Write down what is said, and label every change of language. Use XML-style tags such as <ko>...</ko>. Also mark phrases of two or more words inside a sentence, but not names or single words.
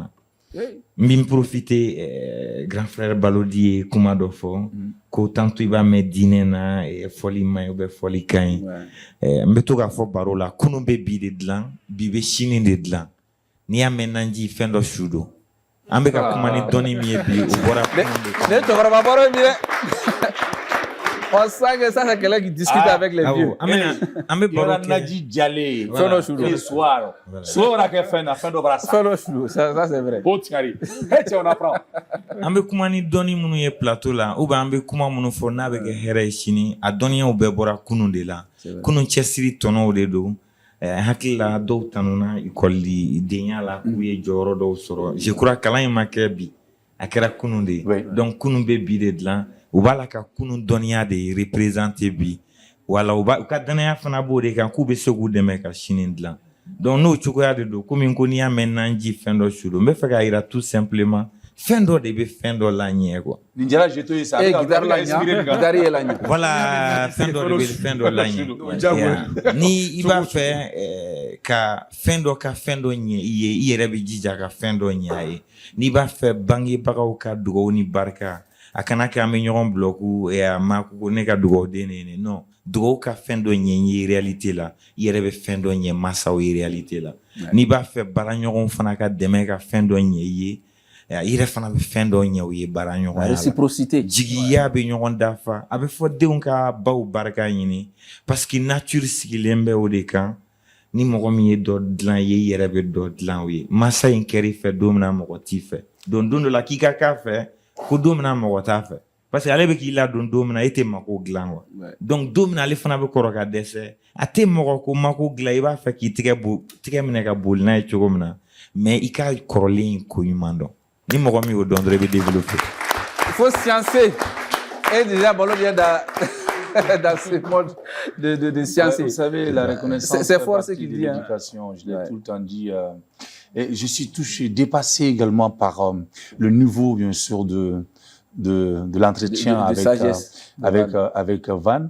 <bm>N bɛ profiter grand frère Balodi ye kuma dɔ fɔ ko tantôt i b'a mɛn diinɛ na fɔli man ɲi</bm> <fr>ou bien</fr> <bm>fɔli ka ɲi n bɛ to k'a fɔ baro la kunun bɛ bi de dilan bi bɛ sini de dilan n'i y'a mɛn naji fɛn dɔ su don an bɛ ka kuma ni dɔnni min ye bi o bɔra kunun de kan. Ne cɛkɔrɔba baro ye min dɛ.</bm> <fr>On sent que ça c'est quelqu'un qui discute avec les vieux.</fr> <bm>An bɛ baro kɛ naji jalen fɛn dɔ su don. Soir bɛna kɛ fɛn na fɛn dɔ bɔra sa. Fɛn dɔ su don</bm> <fr>ça c'est vrai.</fr> <bm>O tigari cɛ</bm> <fr>on apprend.</fr> <bm>An bɛ kuma ni dɔnni minnu ye plateau la</bm> <fr>ou bien</fr> <bm>an bɛ kuma minnu fɔ n'a bɛ kɛ hɛrɛ ye sini a dɔnniyaw bɛɛ bɔra kunun de la kunun cɛsiri tɔnɔw de don hakila dɔw tanuna ikɔli denya la k'u ye jɔyɔrɔ dɔw sɔrɔ</bm> <fr>je crois</fr> <bm>kalan in ma kɛ bi a kɛra kunun de donc kunun bɛ bi de dilan u b'a la ka kunun dɔnniya de représenter bi wala u ka danaya fana b'o de kan k'u bɛ se k'u dɛmɛ ka sini dilan donc n'o cogoya de don komi ko n'i y'a mɛn nanji fɛn dɔ su don n bɛ fɛ k'a yira</bm> <fr>tout simplement</fr> <bm>fɛn dɔ de bɛ fɛn dɔ la ɲɛ quoi. Nin jara jeto ye sa. Guitare la ɲɛ. Voilà fɛn dɔ de bɛ fɛn dɔ la ɲɛ. Ni i b'a fɛ ka fɛn dɔ ɲɛ i ye i yɛrɛ bɛ jija ka fɛn dɔ ɲɛ a ye n'i b'a fɛ bangebagaw ka dugawu ni barika a kana kɛ an bɛ ɲɔgɔn bloku a ma ko ne ka dugawuden ne non dugawu ka fɛn dɔ ɲɛ ye réalité la i yɛrɛ bɛ fɛn dɔ ɲɛ masaw ye réalité la n'i b'a fɛ baaraɲɔgɔnw fana ka dɛmɛ ka fɛn dɔ ɲɛ i ye i yɛrɛ fana bɛ fɛn dɔ ɲɛ u ye baaraɲɔgɔnya la réciprocité jigiya bɛ ɲɔgɔn dafa a bɛ fɔ denw ka baw barika ɲini</bm> <fr>parce que</fr> <bm>nature sigilen bɛ o de kan ni mɔgɔ min ye dɔ dilan ye i yɛrɛ bɛ dɔ dilan o ye masa in kɛr'i fɛ don min na mɔgɔ t'i fɛ donc don dɔ la k'i ka k'a fɛ ko don min na mɔgɔ t'a fɛ</bm> <fr>parce que</fr> <bm>ale bɛ k'i ladon don min na e tɛ mako dilan quoi donc don min na ale fana bɛ kɔrɔ ka dɛsɛ a tɛ mɔgɔ ko mako dilan i b'a fɛ k'i tigɛ minɛ ka boli n'a ye cogo min na mais i ka kɔrɔlen ko ɲuman dɔn ni mɔgɔ min y'o dɔn dɔrɔn i bɛ développer.</bm> <fr>Il faut sciencer et déjà Balo vient dans ce mode de sciencer. Vous savez, la reconnaissance c'est fort ce qu'il dit. L'éducation, je l'ai tout le temps dit. Et je suis touché, dépassé également par le niveau, bien sûr, de l'entretien avec Van.</fr>